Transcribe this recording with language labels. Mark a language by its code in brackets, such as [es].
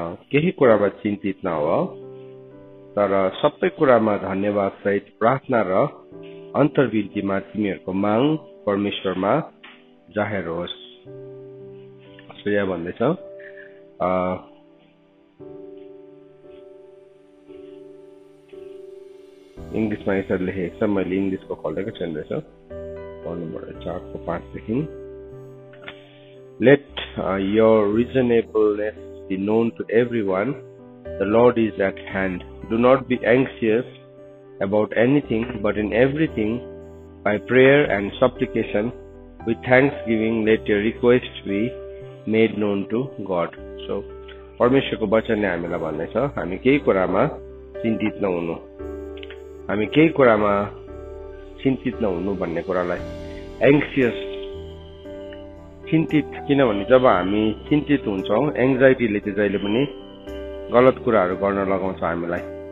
[ne] केही कुरामा चिन्तित नहो, तर सबै कुरामा धन्यवाद सहित प्रार्थना र अन्तर्विन्तीमा तिमीहरूको माग परमेश्वरमा जाहेर होस्। यहाँ भन्दैछ इंग्लिशमा यसरी लेखेको छ, मैले इंग्लिशको खोलेको छैन रहेछ, पढ्नुपर्छ 4 को 5 देखि। [en] Let your reasonableness be known to everyone. The Lord is at hand. Do not be anxious about anything, but in everything, by prayer and supplication, with thanksgiving, let your requests be made known to God. [ne] So, परमेश्वरको वचनले हामीलाई भन्दैछ, हामी केही कुरामा चिन्तित नहुनु, हामी केही कुरामा चिन्तित नहुनु भन्ने कुरालाई एङ्सियस, चिन्तित, किनभने जब हामी चिन्तित हुन्छौँ, एङ्जाइटीले चाहिँ जहिले पनि गलत कुराहरू गर्न लगाउँछ हामीलाई।